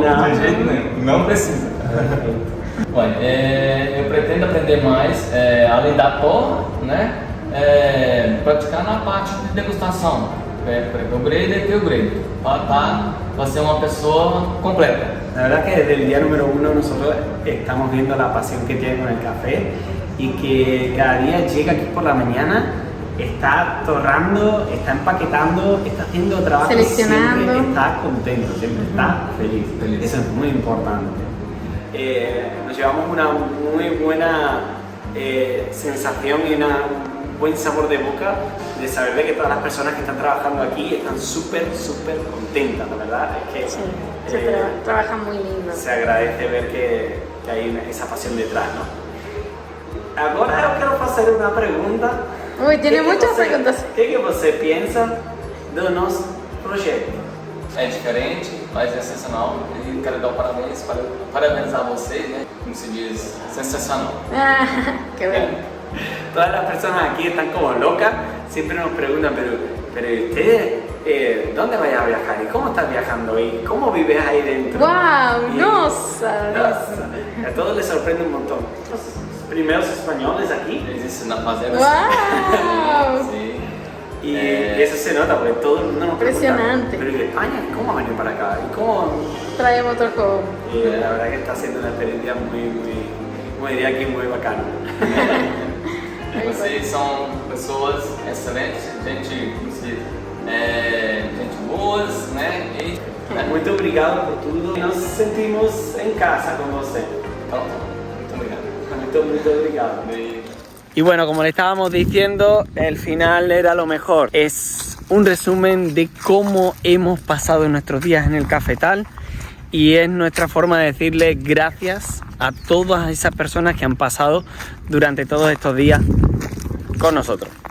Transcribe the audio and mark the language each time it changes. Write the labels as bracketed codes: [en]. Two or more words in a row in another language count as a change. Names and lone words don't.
[pt] Não. de jeito nenhum, não precisa. Olha, eu pretendo aprender mais, além da torra, né, praticar na parte de degustação, o grader e o grader, para ser uma pessoa completa. [es] La verdad que desde el día número 1 nosotros estamos viendo la pasión que tiene con el café y que cada día llega aquí por la mañana, está torrando, está empaquetando, está haciendo trabajo, Seleccionando. siempre está contento, siempre está feliz. Feliz. Eso es muy importante. Nos llevamos una muy buena sensación y un buen sabor de boca de saber de que todas las personas que están trabajando aquí están súper contentas, la verdad es que trabaja muy lindo. se agradece ver que hay esa pasión detrás, ¿no? [pt] Agora eu quero fazer uma pergunta. [es] Uy, tiene muchas preguntas. [pt] O que você pensa do nosso projeto? É diferente, mas é sensacional. E quero dar parabéns, parabenizar vocês, né? Como se diz, sensacional. [es] Ah, qué bueno. Todas las personas aquí están como locas, siempre nos preguntan, pero ustedes ¿dónde vayas a viajar? ¿Y cómo estás viajando? ¿Y cómo vives ahí dentro? ¡Wow! Y- [pt] Nossa! [es] A todos les sorprende un montón. Los primeros españoles aquí. [pt] Existe na fazenda. [es] ¡Wow! Sí. Y eso se nota porque todo el mundo nos pregunta, Impresionante. pero ¿y de España? ¿Cómo venir para acá? ¿Y cómo? Trae motorhome. Y la verdad que está siendo una experiencia como diría aquí, muy bacana. [pt] Vocês são pessoas excelentes, gente boas, né? E Muito obrigado por tudo. [es] Nos sentimos en casa con você. [pt] muito obrigado. Muito obrigado. [es] Y bueno, como le estábamos diciendo, el final era lo mejor. Es un resumen de cómo hemos pasado nuestros días en el cafetal y es nuestra forma de decirle gracias a todas esas personas que han pasado durante todos estos días con nosotros.